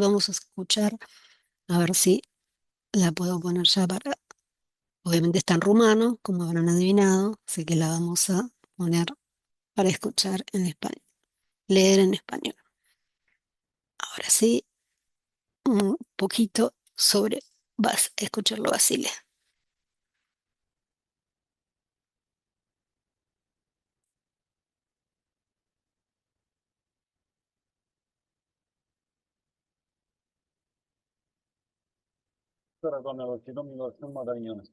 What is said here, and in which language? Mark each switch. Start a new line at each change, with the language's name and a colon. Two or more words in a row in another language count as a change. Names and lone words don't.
Spanish: Vamos a escuchar, a ver si la puedo poner ya para. Obviamente está en rumano, como habrán adivinado, así que la vamos a poner para escuchar en español, leer en español. Ahora sí, un poquito sobre, vas a escucharlo, Basile.
Romanian: Seara, doamnelor și domnilor, sunt Madalin Ionescu.